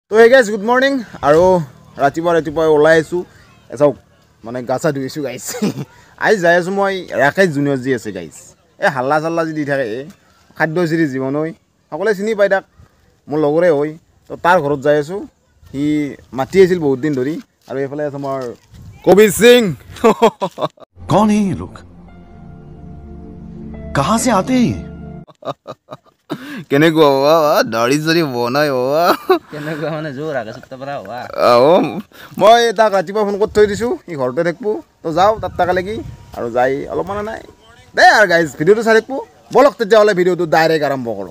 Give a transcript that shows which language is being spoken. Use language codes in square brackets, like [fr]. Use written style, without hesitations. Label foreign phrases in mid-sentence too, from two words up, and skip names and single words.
[as] তো [en] hey guys good morning [as] আৰু ৰাতিপুৱা ওলাই আছোঁ চাওক মানে গা চা ধুইছোঁ গাইজ আজি যাই আছোঁ মই ৰাকেশ জুনিয়ৰ যি আছে গাইজ এই হাল্লা চাল্লা যি দি থাকে খাদ্যশ্ৰী জীৱন হৈ সকলোৱে চিনি পাই তাক মোৰ লগৰে হৈ তো তাৰ ঘৰত যাই আছোঁ সি মাতি আছিল বহুত দিন ধৰি আৰু এইফালে আছে আমাৰ কবিৰ সিং [hi] कौन है ये लोग कहाँ से आते हैं [as] কেনেকুৱা দাঢ়ি চাৰি বনাই কেনেকুৱা মানে জোৰ আগৰ পৰা হোৱা মই তাক ৰাতিপুৱা ফোন কৰি থৈ দিছোঁ সি ঘৰতে থাকিব তো যাওঁ তাত তাকালেকি আৰু যাই অলপ মানে নাই দেই আৰু গাইজ ভিডিঅ'টো চাই থাকিব বলক তেতিয়াহ'লে ভিডিঅ'টো ডাইৰেক্ট আৰম্ভ কৰোঁ